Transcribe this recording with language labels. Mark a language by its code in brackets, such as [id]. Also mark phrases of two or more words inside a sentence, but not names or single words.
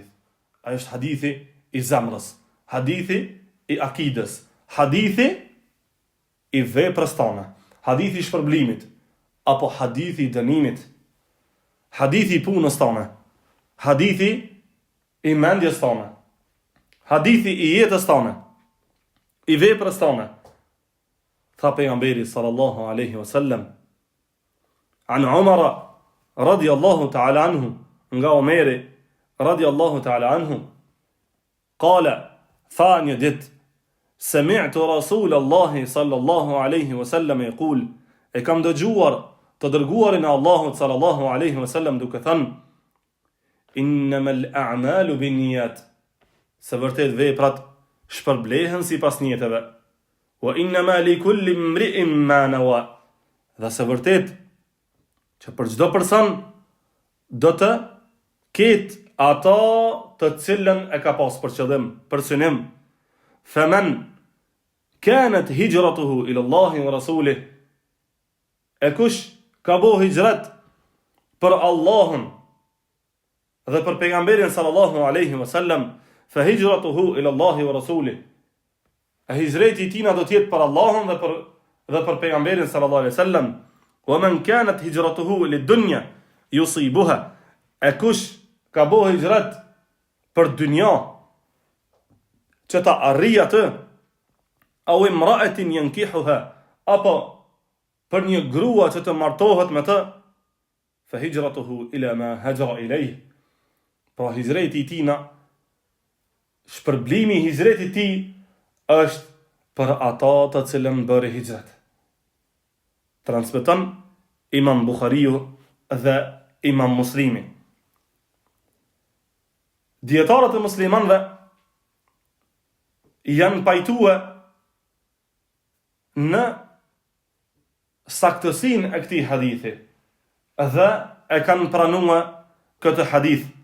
[sq] Ai është hadithi i zemrës, hadithi i akides, hadithi i veprës tone, hadithi i shpërblimit, apo hadithi i dënimit, hadithi i punës tone, hadithi i mendjes tone, hadithi i jetës tone, i veprës tone. Tha pejgamberi [ar] صلى الله عليه وسلم, عن عمر رضي الله تعالى عنه, [sq] nga Omeri [ar] رضي الله تعالى عنه قال, [sq] tha një ditë, [ar] سمعت رسول الله صلى الله عليه وسلم يقول, [sq] e kam dëgjuar të dërguarin e Allahut [ar] صلى الله عليه وسلم [sq] duke thënë, [ar] إنما الأعمال بالنيات, [sq] se vërtet veprat shpërblehen sipas niyeteve, [ar] وإنما لكل امرئ ما نوى, [sq] dhe se vërtet që për çdo person do të ketë ata të cilën e ka pas për qëllim, për synim. [ar] فمن كانت هجرته إلى الله ورسوله, [sq] e kush ka bo hijrat për Allahun dhe për pejgamberin [ar] صلى الله عليه وسلم, فهجرته إلى الله ورسوله, [sq] e hijreti i tina do të jetë për Allahun dhe për pejgamberin [ar] صلى الله عليه وسلم. ومن كانت هجرته للدنيا يصيبها, [sq] e kush ka bo hijrat për dynja që ta arrijë atë, [ar] أو امرأة ينكحها, [sq] apo për një grua që të martohet me të, [ar] فهجرته إلى ما هاجر إليه, [sq] pra hijreti i tina, shpërblimi i hijretit i tij është për ata të cilën bëri hijrat. Transmeton Imam Bukhariu dhe Imam Muslimi. Dietarët e muslimanëve janë pajtuar në saktësinë e këtij hadithi dhe e kanë pranuar këtë hadith.